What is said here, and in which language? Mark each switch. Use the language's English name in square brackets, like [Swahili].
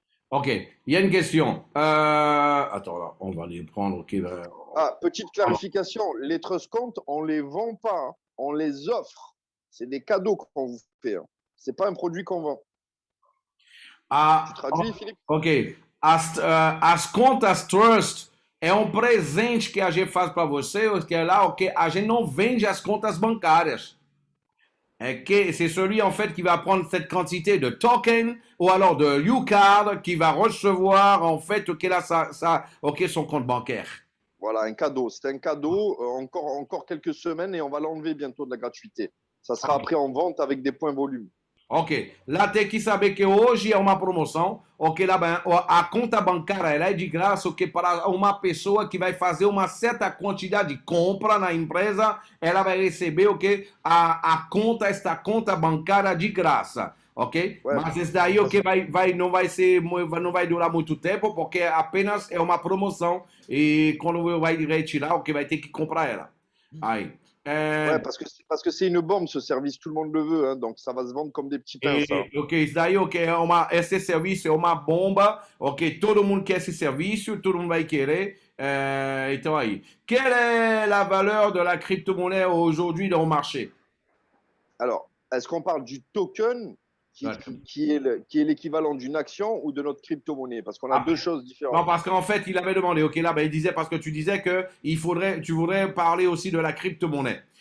[French] Ok, il y a une question. Attends, là, on va les prendre. Ok, Ah, petite clarification. Les trust comptes, on ne les vend pas. Hein. On les offre. C'est des cadeaux qu'on vous fait. Hein. Ce n'est pas un produit qu'on vend. Tu traduis, Philippe? Ok. [Portuguese] As contas Trust é um presente que a gente faz para você, que é lá, ok? A gente não vende as contas bancárias. [French] É que c'est celui en fait qui va prendre cette quantité de token ou alors de UCard qui va recevoir en fait ok, là, ok, son compte bancaire. Voilà, un cadeau. C'est un cadeau, encore quelques semaines et on va l'enlever bientôt de la gratuité. Ça sera après en vente avec des points volume. [Portuguese] Ok, lá tem que saber que hoje é uma promoção, ok, lá a conta bancária ela é de graça, ok, para uma pessoa que vai fazer uma certa quantidade de compra na empresa, ela vai receber, ok, esta conta bancária de graça, ok? [French] Ouais, [Portuguese] Mas esse daí, ok, não vai ser, não vai durar muito tempo, porque apenas é uma promoção e quando vai retirar, ok, vai ter que comprar ela. Aí. [French] ouais, parce que c'est une bombe ce service, tout le monde le veut, hein, donc ça va se vendre comme des petits pains, ça. [Portuguese] Ok, isso daí ok, esse serviço é uma bomba, ok, todo mundo quer esse serviço, todo mundo vai querer. Então aí, [French] quelle est la valeur de la crypto-monnaie aujourd'hui dans le marché? Alors, est-ce qu'on parle du token Ouais. qui est l'équivalent d'une action ou de notre crypto-monnaie? Parce qu'on a deux choses Non, différentes. parce qu'en fait, il avait demandé, ok, là, ben, il disait, parce que tu disais que tu voudrais parler aussi de la crypto-monnaie.